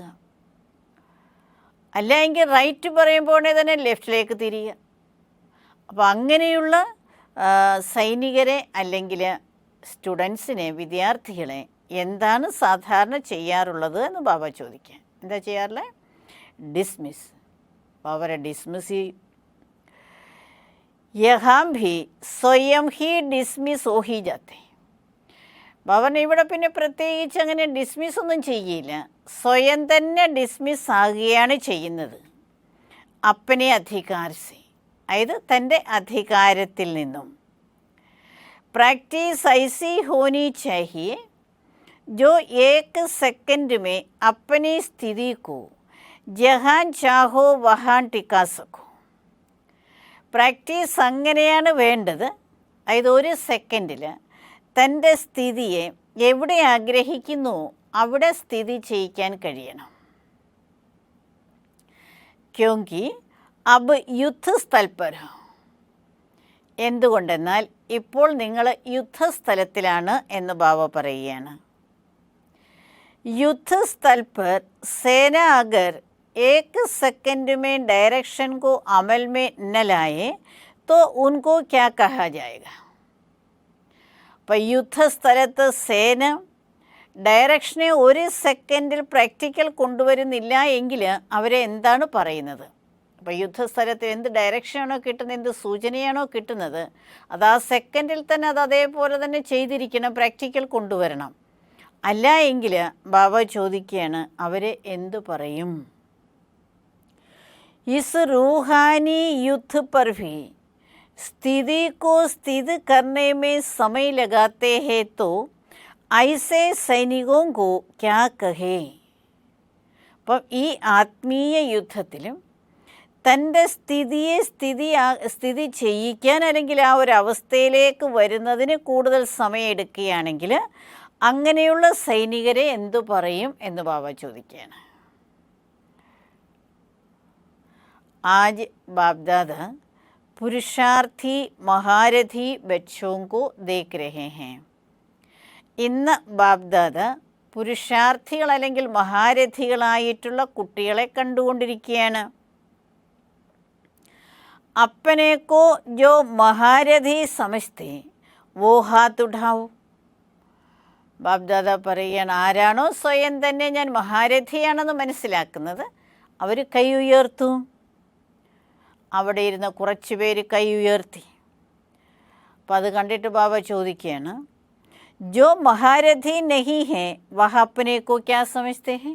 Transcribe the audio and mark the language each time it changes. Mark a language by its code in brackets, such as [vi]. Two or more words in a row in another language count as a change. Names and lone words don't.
[ml] അല്ലെങ്കിൽ റൈറ്റ് പറയുമ്പോൾ ഉടനെ തന്നെ ലെഫ്റ്റിലേക്ക് തിരിയുക. അപ്പോൾ അങ്ങനെയുള്ള സൈനികരെ അല്ലെങ്കിൽ സ്റ്റുഡൻസിനെ, വിദ്യാർത്ഥികളെ എന്താണ് സാധാരണ ചെയ്യാറുള്ളത് എന്ന് ബാബ ചോദിക്കുക. എന്താ ചെയ്യാറുള്ളത്? ഡിസ്മിസ്. അവരെ ഡിസ്മിസ് ചെയ്യും. [hi] यहाँ भी स्वयं ही डिसमिस हो ही जाते हैं. [ml] ഭവൻ ഇവിടെ പിന്നെ പ്രത്യേകിച്ച് അങ്ങനെ ഡിസ്മിസ് ഒന്നും ചെയ്യില്ല, സ്വയം തന്നെ ഡിസ്മിസ് ആകുകയാണ് ചെയ്യുന്നത്. [hi] अपने अधिकार से, [ml] അതായത് തൻ്റെ അധികാരത്തിൽ നിന്നും. [hi] प्रैक्टिस ऐसी होनी चाहिए जो एक सेकंड में अपनी स्थिति को जहाँ चाहो वहाँ टिका सको. [ml] പ്രാക്ടീസ് അങ്ങനെയാണ് വേണ്ടത്, അതായത് ഒരു സെക്കൻഡിൽ തൻ്റെ സ്ഥിതിയെ എവിടെ ആഗ്രഹിക്കുന്നു അവിടെ സ്ഥിതി ചെയ്യിക്കാൻ കഴിയണം. [hi] क्योंकि अब युद्धस्थल पर हो, [ml] എന്തുകൊണ്ടെന്നാൽ ഇപ്പോൾ നിങ്ങൾ യുദ്ധസ്ഥലത്തിലാണ് എന്ന് ബാബ പറയുകയാണ്. [hi] യുദ്ധസ്ഥൽ पर सेना अगर एक सेकंड में डायरेक्शन को अमल में न लाए तो उनको क्या कहा जाएगा. [ml] അപ്പോൾ യുദ്ധസ്ഥലത്ത് സേന ഡയറക്ഷനെ ഒരു സെക്കൻഡിൽ പ്രാക്ടിക്കൽ കൊണ്ടുവരുന്നില്ല എങ്കിൽ അവരെ എന്താണ് പറയുന്നത്? അപ്പോൾ യുദ്ധസ്ഥലത്ത് എന്ത് ഡയറക്ഷനാണോ കിട്ടുന്നത്, എന്ത് സൂചനയാണോ കിട്ടുന്നത്, അത് ആ സെക്കൻഡിൽ തന്നെ അത് അതേപോലെ തന്നെ ചെയ്തിരിക്കണം, പ്രാക്ടിക്കൽ കൊണ്ടുവരണം. അല്ല എങ്കിൽ ബാബ ചോദിക്കുകയാണ് അവരെ എന്തു പറയും? [hi] इस रूहानी युद्ध पर भी स्थिति को स्थित करने में समय लगाते हैं तो ऐसे सैनिकों को क्या कहे. [ml] അപ്പം ഈ ആത്മീയ യുദ്ധത്തിലും തൻ്റെ സ്ഥിതിയെ സ്ഥിതി ചെയ്യിക്കാൻ അല്ലെങ്കിൽ ആ ഒരു അവസ്ഥയിലേക്ക് വരുന്നതിന് കൂടുതൽ സമയം എടുക്കുകയാണെങ്കിൽ അങ്ങനെയുള്ള സൈനികരെ എന്തു പറയും എന്ന് ബാബ ചോദിക്കുകയാണ്. [hi] आज बापदादा पुरुषार्थी महारथी बच्चों को देख रहे हैं. [ml] ഇന്ന് ബാബ്ദാദ പുരുഷാർത്ഥികൾ അല്ലെങ്കിൽ മഹാരഥികളായിട്ടുള്ള കുട്ടികളെ കണ്ടുകൊണ്ടിരിക്കുകയാണ്. [hi] अपने को जो महारथी समझते वो हाथ उठाओ. [ml] ബാബ്ദാദ പറയുകയാണ്, ആരാണോ സ്വയം തന്നെ ഞാൻ മഹാരഥിയാണെന്ന് മനസ്സിലാക്കുന്നത് അവർ കൈ ഉയർത്തു. അവിടെ ഇരുന്ന് കുറച്ച് പേര് കൈ ഉയർത്തി. അപ്പം അത് കണ്ടിട്ട് ബാബ ചോദിക്കുകയാണ്, [hi] जो महारथी नहीं है वह अपने को क्या समझते हैं.